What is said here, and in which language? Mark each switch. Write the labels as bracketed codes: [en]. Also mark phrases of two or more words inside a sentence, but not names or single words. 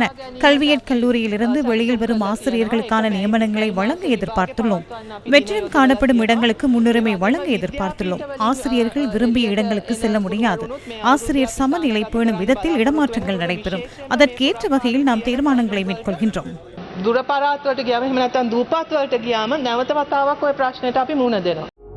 [ta] கல்வியற் கல்லூரியிலிருந்து வெளியில் வரும் ஆசிரியர்களுக்கான நியமனங்களை வழங்க எதிர்பார்த்துள்ளோம். வெற்றிடம் காணப்படும் இடங்களுக்கு முன்னுரிமை வழங்க எதிர்பார்த்துள்ளோம். ஆசிரியர்கள் விரும்பிய இடங்களுக்கு செல்ல முடியாது. ஆசிரியர் சமநிலை பேணும் விதத்தில் இடமாற்றங்கள் நடைபெறும். அதற்கேற்ற வகையில் நாம் தீர்மானங்களை மேற்கொள்கின்றோம். [si] දුරපරාත් වලට ගියාම එහෙම නැත්නම් දූපත් වලට ගියාම නැවත වතාවක් ওই ප්‍රශ්නෙට අපි මුහුණ දෙනවා.